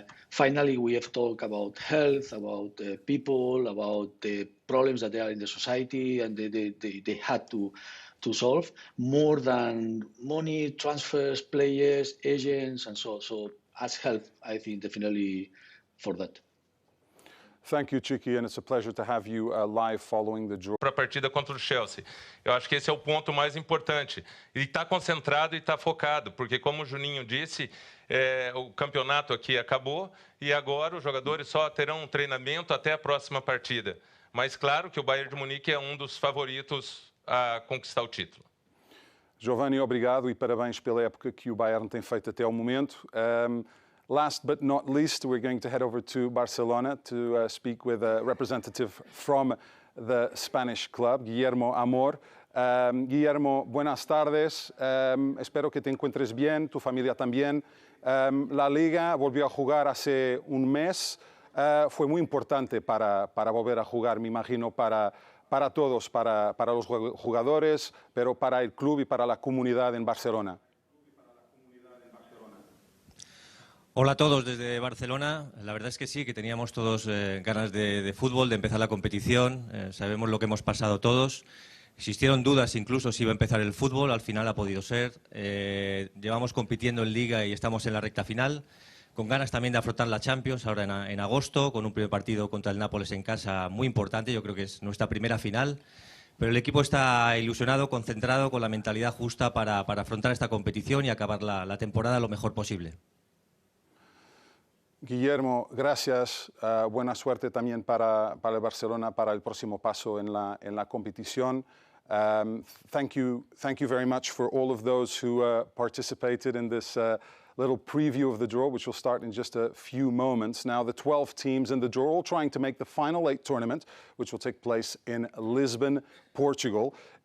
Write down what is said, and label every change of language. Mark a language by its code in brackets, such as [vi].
[en] Finally, we have talked about health, about people, about the problems that they are in the society and they had to solve, more than money, transfers, players, agents, and so. So has helped, I think, definitely for that. Thank you, Chiki, and it's a pleasure to have you live following the draw. [pt] Para a partida contra o Chelsea. Eu acho que esse é o ponto mais importante. Ele está concentrado e está focado, porque como o Juninho disse, o campeonato aqui acabou e agora os jogadores só terão um treinamento até a próxima partida. Mas claro que o Bayern de Munique é um dos favoritos a conquistar o título. Giovanni, obrigado e parabéns pela época que o Bayern tem feito até ao momento. [en] Last but not least, we're going to head over to Barcelona to speak with a representative from the Spanish club, Guillermo Amor. [es] Guillermo, buenas tardes. Espero que te encuentres bien, tu familia también. La Liga volvió a jugar hace un mes. Fue muy importante para volver a jugar, me imagino, para todos, para los jugadores, pero para el club y para la comunidad en Barcelona. Hola a todos desde Barcelona. La verdad es que sí, que teníamos todos ganas de fútbol, de empezar la competición. Sabemos lo que hemos pasado todos. Existieron dudas incluso si iba a empezar el fútbol, al final ha podido ser. Llevamos compitiendo en Liga y estamos en la recta final, con ganas también de afrontar la Champions ahora en agosto, con un primer partido contra el Nápoles en casa muy importante, yo creo que es nuestra primera final. Pero el equipo está ilusionado, concentrado, con la mentalidad justa para afrontar esta competición y acabar la temporada lo mejor posible. Guillermo, gracias. Buena suerte también para el Barcelona para el próximo paso en la competición. [en] Thank you very much for all of those who participated in this little preview of the draw, which will start in just a few moments. Now, the 12 teams in the draw, all trying to make the Final 8 tournament, which will take place in Lisbon, Portugal.